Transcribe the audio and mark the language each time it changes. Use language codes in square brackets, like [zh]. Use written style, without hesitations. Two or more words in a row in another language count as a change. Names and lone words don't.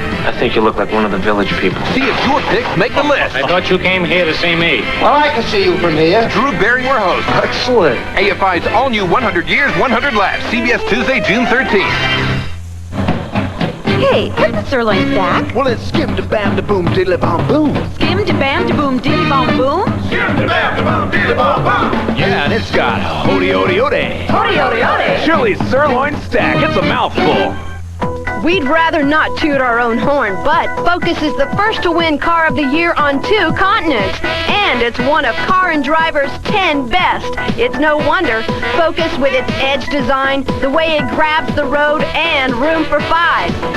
[en] I think you look like one of the village people. See if your picks make the list. I thought you came here to see me. Well, I can see you from here. Drew Barrymore host. Excellent. AFI's all-new 100 Years, 100 Laughs. CBS Tuesday, June 13th. Hey, what's the sirloin stack? Well, it's skim-da-bam-da-boom, diddly-bom-boom. Skim-da-bam-da-boom, diddly-bom-boom? Skim-da-bam-da-boom, diddly-bom-bom. Yeah, and it's got hody-ody-ody. Hody-ody-ody. Shirley's sirloin stack. It's a mouthful. We'd rather not toot our own horn, but Focus is the first to win Car of the Year on 2 continents. And it's one of Car and Driver's 10 best. It's no wonder. Focus with its edge design, the way it grabs the road, and room for 5.